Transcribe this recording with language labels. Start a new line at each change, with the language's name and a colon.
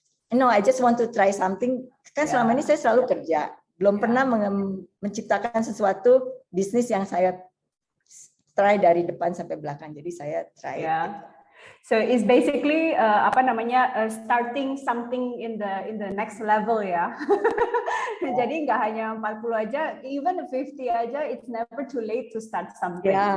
English: I just want to try something.
Indonesian: Kan selama ini saya selalu kerja, belum pernah menciptakan sesuatu bisnis yang saya try dari depan sampai belakang. Jadi saya try.
English: So it's basically starting something in the next level ya.
Indonesian: Jadi nggak hanya 40 aja,
English: even 50 aja, it's never too late to start something.